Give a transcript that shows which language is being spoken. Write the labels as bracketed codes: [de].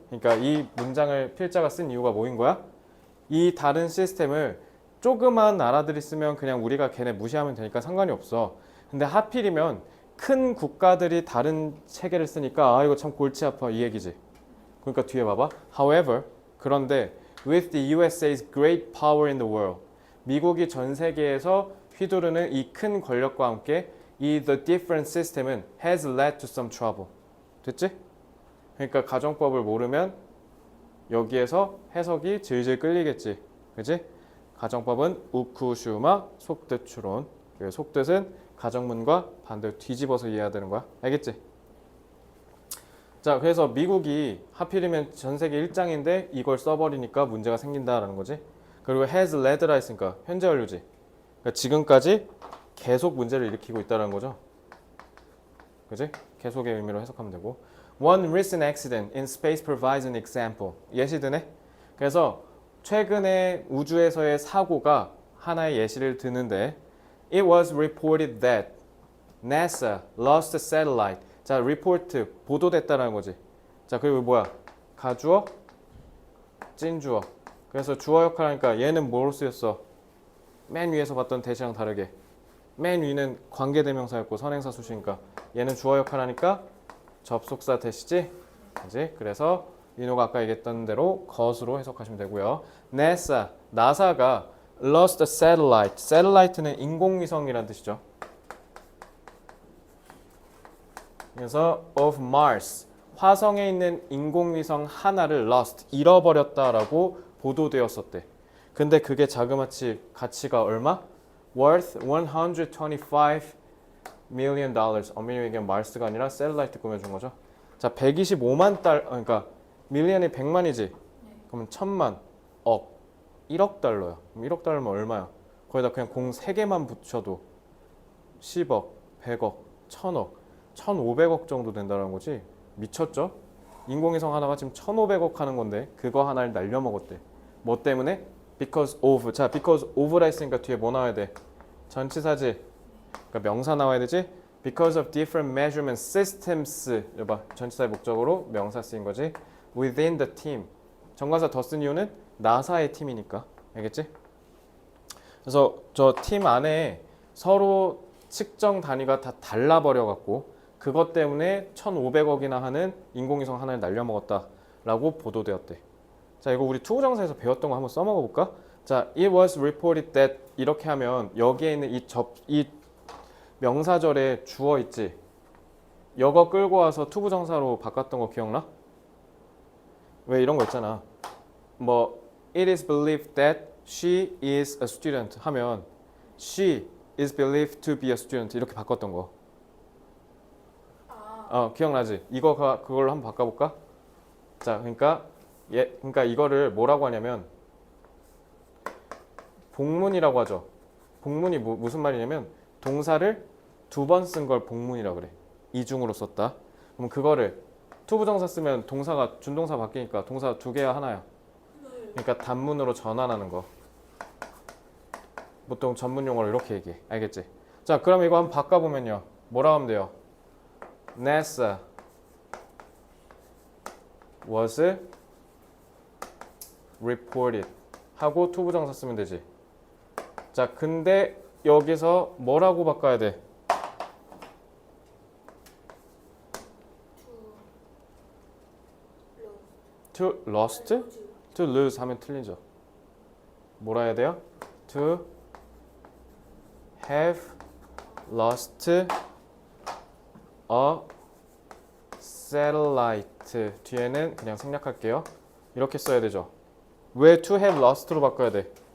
[ko] 그러니까 이 문장을 필자가 쓴 이유가 뭐인 거야? 이 다른 시스템을 조그만 나라들이 쓰면 그냥 우리가 걔네 무시하면 되니까 상관이 없어. 근데 하필이면 큰 국가들이 다른 체계를 쓰니까 이거 참 골치 아파 이 얘기지. 그러니까 뒤에 봐봐. [en] However, [ko] 그런데 [en] with the USA's great power in the world, [ko] 미국이 전 세계에서 휘두르는 이 큰 권력과 함께 이 [en] the different system은 has led to some trouble. [ko] 됐지? 그러니까 가정법을 모르면 여기에서 해석이 질질 끌리겠지. 그지? 가정법은 우쿠슈마 속뜻 추론. 속뜻은 가정문과 반대로 뒤집어서 이해해야 되는 거야. 알겠지? 자, 그래서 미국이 하필이면 전 세계 1장인데 이걸 써버리니까 문제가 생긴다라는 거지. 그리고 has led라 했으니까 현재 완료지. 그러니까 지금까지 계속 문제를 일으키고 있다는 거죠. 그지? 계속의 의미로 해석하면 되고. [en] One recent accident in space provides an example. [ko] 예시 드네? 그래서 최근에 우주에서의 사고가 하나의 예시를 드는데 [en] It was reported that NASA lost a satellite. [ko] 자, report 보도됐다라는 거지. 자, 그리고 뭐야? 가주어, 찐주어. 그래서 주어 역할 하니까 얘는 뭐로 쓰였어? 맨 위에서 봤던 대시랑 다르게 맨 위는 관계대명사였고 선행사 수시니까 얘는 주어 역할 하니까 접속사 대시지? 그지? 그래서 민호가 아까 얘기했던 대로 것으로 해석하시면 되고요. [en] NASA, 나사가 lost a satellite. [ko] satellite는 인공위성이라는 뜻이죠. 그래서 of Mars, 화성에 있는 인공위성 하나를 lost, 잃어버렸다라고 보도되었었대. 근데 그게 자그마치 가치가 얼마? [en] worth 125 million dollars. [ko] 엄밀히 얘기하면 마르스가 아니라 셀라이트 꾸며준 거죠. 자, 125만 달러, 그러니까 밀리언이 100만이지. 그러면 1000만, 억, 1억 달러야. 그럼 1억 달러면 얼마야? 거기다 그냥 공 3개만 붙여도 10억, 100억, 1000억, 1500억 정도 된다는 거지. 미쳤죠? 인공위성 하나가 지금 1500억 하는 건데 그거 하나를 날려먹었대. 뭐 때문에? [en] Because of. [ko] 자, because of라 했으니까 뒤에 뭐 나와야 돼? 전치사지. 그러니까 명사 나와야 되지. [en] Because of different measurement systems. [ko] 여봐, 전치사의 목적으로 명사 쓰인 거지. [en] Within the team. [ko] 정관사 더 쓴 이유는 나사의 팀이니까. 알겠지? 그래서 저 팀 안에 서로 측정 단위가 다 달라버려 갖고 그것 때문에 1,500억이나 하는 인공위성 하나를 날려먹었다라고 보도되었대. 자, 이거 우리 투부정사에서 배웠던 거 한번 써먹어 볼까? 자, it was reported that 이렇게 하면 여기에 있는 이 명사절에 주어 있지. 여거 끌고 와서 투부정사로 바꿨던 거 기억나? 왜 이런 거 있잖아. [en] 뭐 it is believed that she is a student [ko] 하면 [en] she is believed to be a student [ko] 이렇게 바꿨던 거. 기억나지? 그걸로 한번 바꿔볼까? 자, 그러니까 이거를 뭐라고 하냐면 복문이라고 하죠. 복문이 무슨 말이냐면 동사를 2번 쓴 걸 복문이라고 그래. 이중으로 썼다. 그럼 그거를 투부정사 쓰면 동사가 준동사 바뀌니까 동사 2개야 하나야. 그러니까 단문으로 전환하는 거. 보통 전문 용어로 이렇게 얘기해. 알겠지? 자, 그럼 이거 한번 바꿔보면요. 뭐라 하면 돼요? [en] NASA was reported [ko] 하고 투부정사 쓰면 되지. 자, 근데 여기서 뭐라고 바꿔야 돼? [en] To lost? To lose [ko] 하면 틀리죠. 뭐라 해야 돼요? [en] To have lost a satellite. [ko] 뒤에는 그냥 생략할게요. 이렇게 써야 되죠. 왜 to have lost로 바꿔야 돼?